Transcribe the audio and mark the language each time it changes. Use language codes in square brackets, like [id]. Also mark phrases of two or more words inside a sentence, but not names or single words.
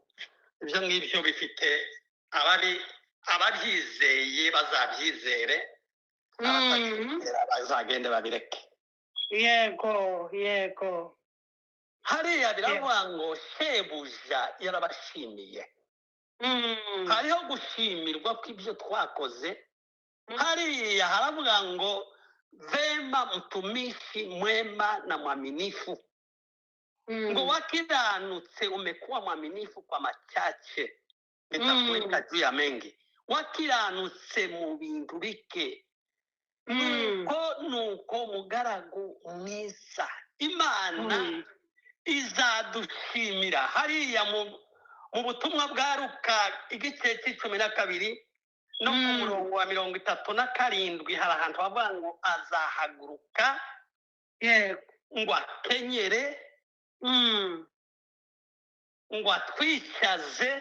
[rn] Ibyo ngibyo bifite ababyizeye bazabyizere, abatakizera bazagende babireke. Yego, yego. Hariya biravuga ngo shebuja yarabashimiye. Hariho gushimirwa kw'ibyo twakoze. Hariya haravuga ngo [sw] vema mtumishi mwema na mwaminifu. [rn] Ngo wakiranutse [sw] umekuwa mwaminifu kwa machache, nitakuweka juu ya mengi. [rn] wakiranutse mu bintu bike nuko mugaragu mwiza imana izadushimira hariya mu butumwa bwa Luka igice c'12 no ku murongo wa 37 hari ahantu bavuga ngo azahaguruka ngo akenyere ngo atwicaze